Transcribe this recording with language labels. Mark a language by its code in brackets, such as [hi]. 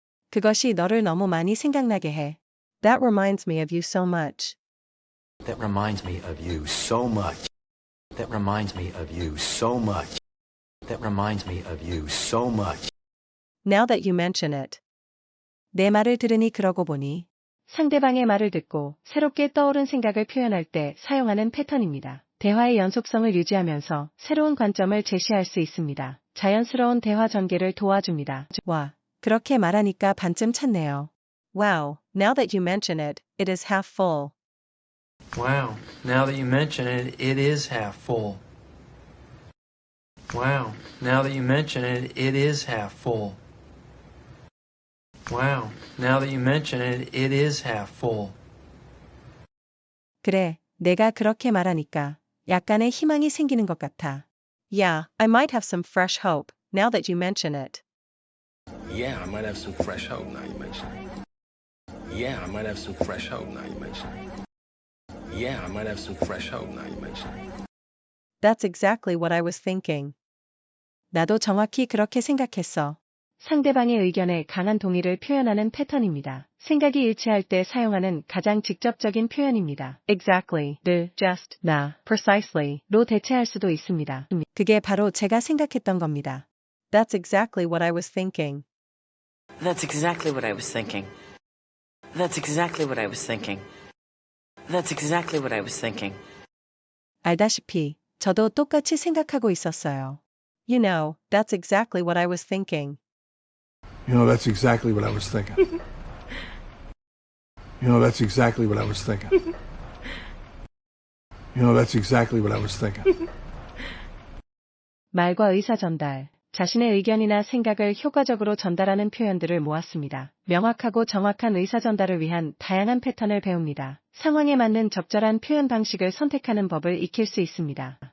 [ko] 그것이 너를 너무 많이 생각나게 해. [en] That reminds me of you so much. That reminds me of you so much. That reminds me of you so much. That reminds me of you so much. Now that you mention it. [ko] 내 말을 들으니 그러고 보니. 상대방의 말을 듣고 새롭게 떠오른 생각을 표현할 때 사용하는 패턴입니다. 대화의 연속성을 유지하면서 새로운 관점을 제시할 수 있습니다. 자연스러운 대화 전개를 도와줍니다. 와, 그렇게 말하니까 반쯤 찼네요. [en] Wow, now that you mention it, it is half full. Wow, now that you mention it, it is half full. Wow, now that you mention it, it is half full. Wow, now that you mention it, it is half full. [ko] 그래, 내가 그렇게 말하니까 약간의 희망이 생기는 것 같아. [en] Yeah, I might have some fresh hope, now that you mention it. Yeah, I might have some fresh hope now you mention it. Yeah, I might have some fresh hope now you mention it. Yeah, I might have some fresh hope now you mention it. That's exactly what I was thinking. [ko] 나도 정확히 그렇게 생각했어. 상대방의 의견에 강한 동의를 표현하는 패턴입니다. 생각이 일치할 때 사용하는 가장 직접적인 표현입니다. Exactly,를 just, 나, precisely,로 대체할 수도 있습니다. 그게 바로 제가 생각했던 겁니다. [en] That's exactly what I was thinking. That's exactly what I was thinking. That's exactly what I was thinking. That's exactly what I was thinking. [ko] 알다시피 저도 똑같이 생각하고 있었어요. [en] You know, that's exactly what I was thinking. You know, that's exactly what I was thinking. You know, that's exactly what I was thinking. You know, that's exactly what I was thinking. [ko] 말과 의사 전달. 자신의 의견이나 생각을 효과적으로 전달하는 표현들을 모았습니다. 명확하고 정확한 의사 전달을 위한 다양한 패턴을 배웁니다. 상황에 맞는 적절한 표현 방식을 선택하는 법을 익힐 수 있습니다.